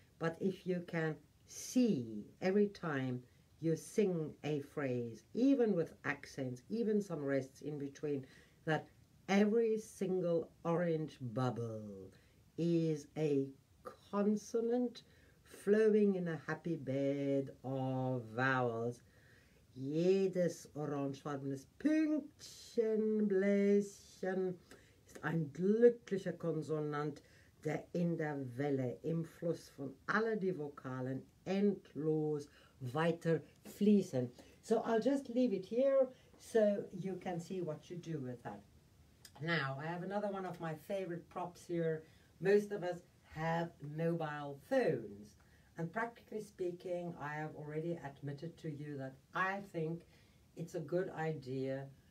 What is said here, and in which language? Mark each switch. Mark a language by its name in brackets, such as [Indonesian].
[English] But if you can see every time you sing a phrase, even with accents, even some rests in between, that every single orange bubble is a consonant flowing in a happy bed of vowels. [German] Jedes orangefarbenes Pünktchen, Bläschen ist ein glücklicher Konsonant, der in der Welle, im Fluss von alle die Vokalen endlos weiter fließen. [English] So I'll just leave it here so you can see what you do with that. Now, I have another one of my favorite props here. Most of us have mobile phones. And practically speaking, I have already admitted to you that I think it's a good idea.